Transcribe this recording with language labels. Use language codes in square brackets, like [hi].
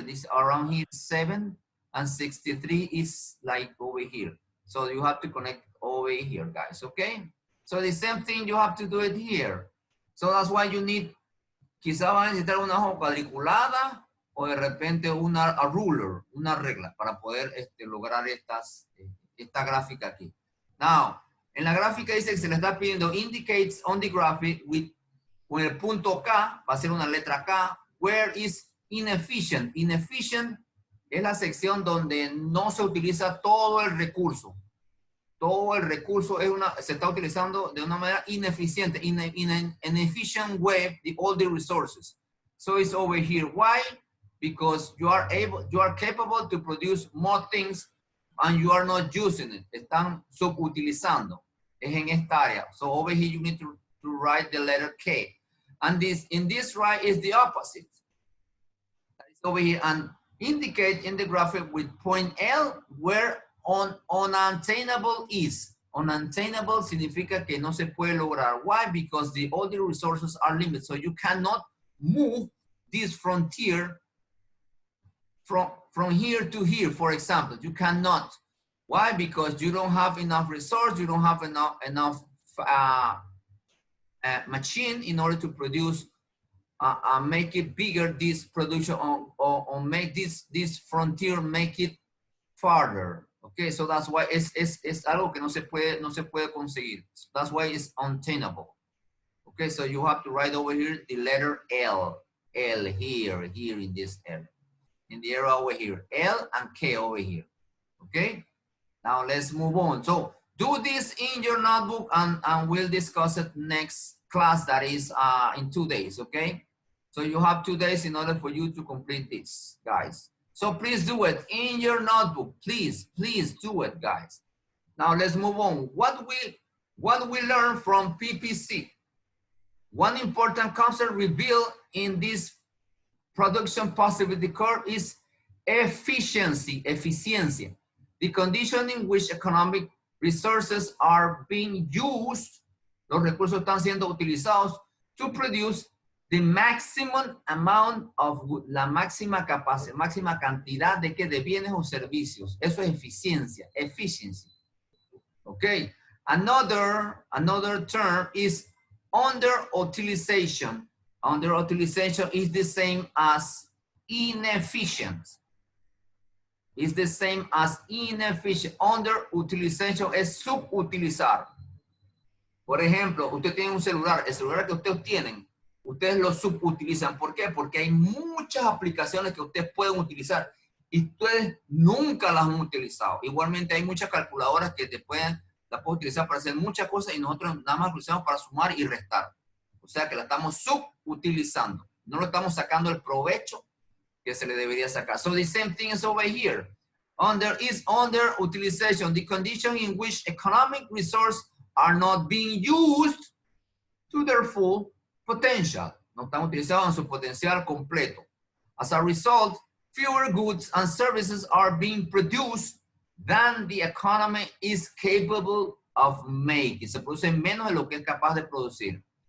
[en] This around here 7 and 63 is like over here. So you have to connect over here, guys, okay? So the same thing, you have to do it here. So that's why you need, [es] quizá van a necesitar una hoja cuadriculada o de repente [en] a ruler, [es] una regla para poder lograr esta gráfica aquí. Now, en la gráfica dice que se le está pidiendo [en] indicates on the graphic with, [es] con el punto K, va a ser una letra K, [en] where is inefficient. [es] Inefficient es la sección donde no se utiliza todo el recurso. Todo el recurso se está utilizando de una manera ineficiente, [en] in an efficient way, all the resources. So it's over here. Why? Because you are capable to produce more things and you are not using it. [es] Están subutilizando. Es en esta área. [en] So over here you need to write the letter K. And in this right is the opposite. That is over here and indicate in the graphic with point L where unattainable is. [es] Unattainable significa que no se puede lograr. [en] Why? Because all the resources are limited. So you cannot move this frontier from here to here, for example. You cannot. Why? Because you don't have enough resource, you don't have enough machine in order to produce, make it bigger, this production, or make this frontier, make it farther. Okay, so that's why [es] es algo que no se puede conseguir. [en] So that's why it's unattainable. Okay, so you have to write over here the letter L. L here in this area. In the area over here. L and K over here. Okay, now let's move on. So do this in your notebook and we'll discuss it next class, that is in 2 days, okay? So you have 2 days in order for you to complete this, guys. So please do it in your notebook. Please do it, guys. Now let's move on. What we learn from PPC? One important concept revealed in this production possibility curve is efficiency, efficiencia. The condition in which economic resources are being used, [es] los recursos están siendo utilizados [en] to produce the maximum amount of good, [es] la máxima capacidad, máxima cantidad de bienes o servicios. Eso es eficiencia, efficiency. [en] Okay. Another term is underutilization. Underutilization is the same as inefficient. It's the same as inefficient. [es] Underutilization es subutilizar. Por ejemplo, usted tiene un celular, el celular que ustedes tienen, ustedes lo subutilizan. ¿Por qué? Porque hay muchas aplicaciones que ustedes pueden utilizar y ustedes nunca las han utilizado. Igualmente hay muchas calculadoras que las pueden utilizar para hacer muchas cosas y nosotros nada más utilizamos para sumar y restar. O sea que la estamos subutilizando. No lo estamos sacando el provecho que se le debería sacar. [en] So the same thing is over here. Underutilization, the condition in which economic resources are not being used to their full potential. [es] No están utilizados en su potencial completo. [en] As a result, fewer goods and services are being produced than the economy is capable of making. [es] Se produce menos de lo que es capaz de producir.